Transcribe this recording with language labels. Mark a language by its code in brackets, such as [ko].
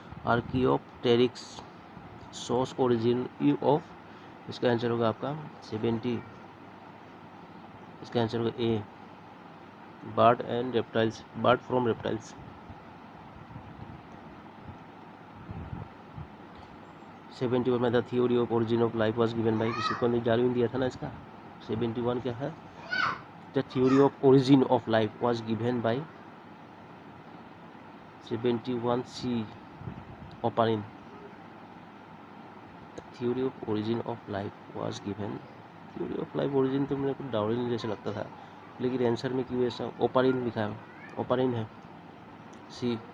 [en] archaeopteryx shows origin of, [hi] इसका answer होगा आपका 70, इसका आंसर होगा [en] A, bird and reptiles, bird from reptiles. [hi] 71 में [en] the theory of origin of life was given by, [hi] किसी को नहीं, डार्विन दिया था ना इसका। 71 क्या है, [en] The theory of origin of life was given by 71C. Oparin. The theory of origin of life was given. Theory of life origin [hi] तो मेरे को डार्विन जैसे लगता था, लेकिन आंसर में क्यों ऐसा ओपारिन लिखा है? ओपारिन है सी।